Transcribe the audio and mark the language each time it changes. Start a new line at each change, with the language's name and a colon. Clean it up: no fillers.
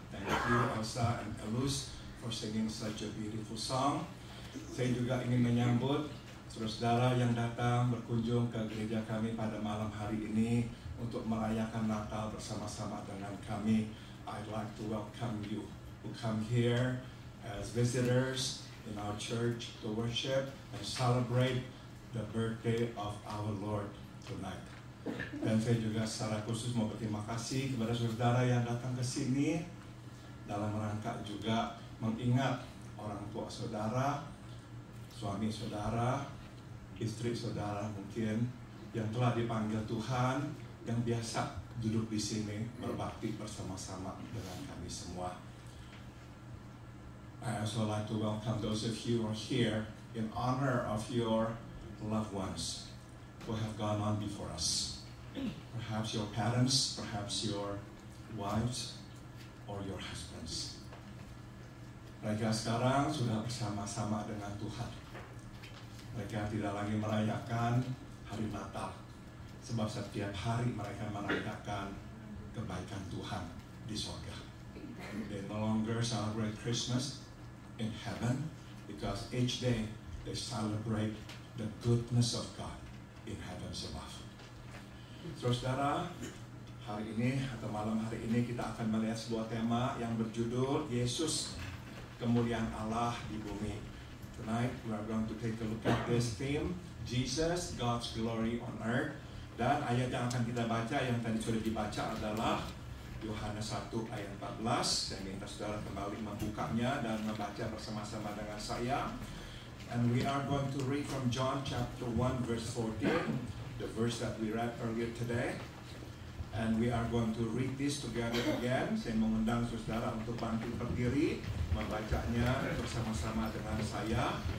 English: Thank you Elsa and Elus for singing such a beautiful song.
Indonesian: Saya juga ingin menyambut saudara yang datang berkunjung ke gereja kami pada malam hari ini untuk merayakan Natal bersama-sama dengan kami.
English: I'd like to welcome you who come here as visitors in our church to worship and celebrate the birthday of our Lord tonight.
Indonesian: Dan saya juga secara khusus mau berterima kasih kepada saudara yang datang ke sini dalam rangka juga mengingat orang tua saudara, suami saudara, istri saudara mungkin yang telah dipanggil Tuhan, yang biasa duduk di sini berbakti bersama-sama dengan kami semua.
English: I also like to welcome those of you who are here in honor of your loved ones who have gone on before us. Perhaps your parents, perhaps your wives, or your husbands.
Indonesian: Mereka sekarang sudah bersama-sama dengan Tuhan. Mereka tidak lagi merayakan hari Natal, sebab setiap hari mereka merayakan kebaikan Tuhan di surga.
English: They no longer celebrate Christmas in heaven, because each day they celebrate the goodness of God in heavens above.
Indonesian: Saudara, hari ini atau malam hari ini kita akan melihat sebuah tema yang berjudul Yesus, kemuliaan Allah di bumi.
English: Tonight we are going to take a look at this theme, Jesus, God's glory on earth.
Indonesian: Dan ayat yang akan kita baca yang tadi sudah dibaca adalah Yohanes 1 ayat 14. Saya minta saudara kembali membukanya dan membaca bersama-sama dengan saya.
English: And we are going to read from John chapter 1 verse 14. The verse that we read earlier today, and we are going to read this together again.
Indonesian: Saya mengundang saudara untuk bantu berdiri membacanya bersama-sama dengan saya.